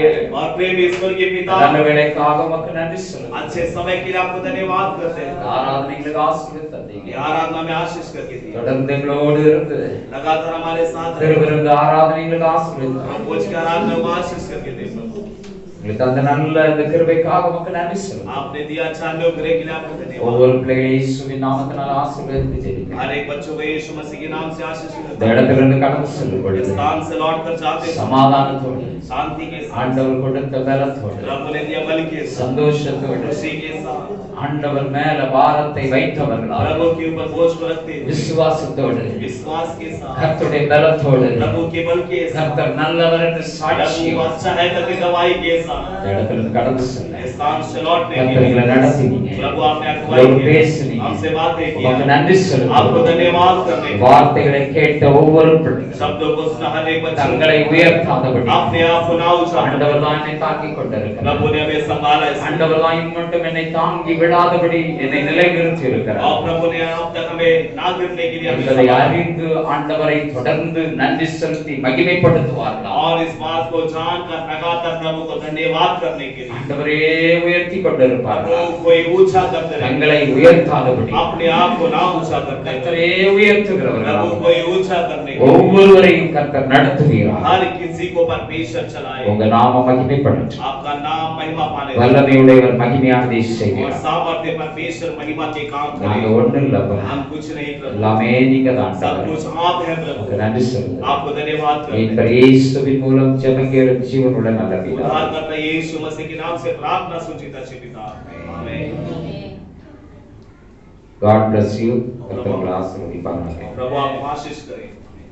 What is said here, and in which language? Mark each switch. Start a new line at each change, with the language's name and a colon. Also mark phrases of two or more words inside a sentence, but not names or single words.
Hindi: और प्रेम ईश्वर के पिता
Tamil: நல்ல வேளைக்காக உமக்கு நன்றி சொல்லுங்க
Hindi: अच्छे समय के लिए आपको धन्यवाद करते हैं।
Tamil: ஆராதனைகளுக்கு ஆசீர்வாதம் தந்தீங்க
Hindi: ये आराधना में आशीष करके दी
Tamil: தொடர்ந்து எங்களோடு இருந்து
Hindi: लगातार हमारे साथ रहे।
Tamil: திருவிருந்து ஆராதனைகளுக்கு ஆசீர்வாதம்
Hindi: प्रभु की आराधना को आशीष करके दे प्रभु।
Tamil: உங்களுக்கு அந்த நல்ல இந்த கிருபைக்காக உமக்கு நன்றி சொல்லுங்க
Hindi: आपने दिया अच्छा अनुग्रह के लिए आपको धन्यवाद।
Tamil: ஒவ்வொரு பிள்ளைகளை இயேசுவின் நாமத்தினால் ஆசீர்வதித்து ஜெபிக்கிறேன்
Hindi: हर एक बच्चों को यीशु मसीह के नाम से आशीष
Tamil: இந்த
Hindi: करते हैं।
Tamil: இடத்திலிருந்து கடந்து செல்லும் பொழுது
Hindi: स्थान से लौट कर जाते हैं
Tamil: சமாதானத்தோடு
Hindi: शांति के साथ।
Tamil: ஆண்டவர் கொடுத்த பலத்தோடு
Hindi: प्रभु ने दिया बल के साथ
Tamil: சந்தோஷத்தோடு
Hindi: खुशी के साथ
Tamil: ஆண்டவர் மேல பாரத்தை வைத்தவர்களால்
Hindi: प्रभु के ऊपर बोझ को रखते हुए
Tamil: விசுவாசத்தோடு
Hindi: विश्वास के साथ
Tamil: கர்த்தருடைய பலத்தோடு
Hindi: प्रभु के बल के साथ
Tamil: கர்த்தர் நல்லவர் என்று சாட்சி
Hindi: प्रभु अच्छा है करके गवाही के साथ
Tamil: இந்த இடத்திலிருந்து கடந்து செல்ல
Hindi: स्थान से लौटने के
Tamil: கர்த்தர் எங்களை
Hindi: लिए
Tamil: நடத்தினீங்க
Hindi: प्रभु आपने अगुवाई
Tamil: எங்களோடு
Hindi: की
Tamil: பேசினீங்க
Hindi: हमसे बातें
Tamil: உமக்கு
Hindi: की
Tamil: நன்றி
Hindi: आपको
Tamil: சொல்லுங்க
Hindi: धन्यवाद करने के
Tamil: வார்த்தைகளை கேட்ட ஒவ்வொரு பிள்ளைகளும்
Hindi: शब्दों को सुना हर एक बच्चे
Tamil: தங்களை உயர்த்தாதபடி
Hindi: अपने आप को ना उछाल
Tamil: ஆண்டவர் தான் என்னை தாங்கிக் கொண்டிருக்கிறார்
Hindi: प्रभु ने हमें संभाला है
Tamil: ஆண்டவர் தான் இம்மட்டும் என்னை தாங்கி விடாதபடி என்னை நிலைநிறுத்தி இருக்கிறார்
Hindi: और प्रभु ने अब तक हमें ना गिरने के लिए हमें
Tamil: என்பதை
Hindi: संभाला।
Tamil: அறிந்து ஆண்டவரை தொடர்ந்து நன்றி செலுத்தி மகிமைப்படுத்துவார்கள்
Hindi: और इस बात को जानकर लगातार प्रभु को धन्यवाद करने के लिए
Tamil: ஆண்டவரே உயர்த்தி கொண்டிருப்பார்கள்
Hindi: प्रभु कोई ऊंचा करते रहे
Tamil: தங்களை உயர்த்தாதபடி
Hindi: अपने आप को ना ऊंचा करते रहे
Tamil: கர்த்தரே
Hindi: प्रभु
Tamil: உயர்த்துகிறவர்கள்
Hindi: कोई ऊंचा करने के लिए
Tamil: ஒவ்வொருவரையும் கர்த்தர் நடத்துவீரார்
Hindi: हर किसी को परमेश्वर चलाए
Tamil: உங்க நாம மகிமைப்படட்டும்
Hindi: आपका नाम महिमा पाने
Tamil: வல்லமையுடையவர் மகிமையானதை
Hindi: और
Tamil: செய்கிறார்
Hindi: सामर्थ्य परमेश्वर महिमा के काम
Tamil: நாங்க
Hindi: करें
Tamil: ஒண்ணு இல்லப்பா
Hindi: हम कुछ नहीं प्रभु
Tamil: எல்லாமே நீங்க தான்
Hindi: सब कुछ आप है
Tamil: உங்க
Hindi: प्रभु
Tamil: நன்றி சொல்லுங்க
Hindi: आपको धन्यवाद करते हैं
Tamil: மீட்பர் இயேசுவின் மூலம் ஜெபங்கேற ஜீவனுள்ள நல்ல பிதாவே
Hindi: उद्धार करता यीशु मसीह के नाम से प्रार्थना सूचित अच्छे पिता आमीन।
English: God bless you.
Tamil: கர்த்தர் உங்களை ஆசீர்வதிப்பாராக.
Hindi: प्रभु आप आशीष करें।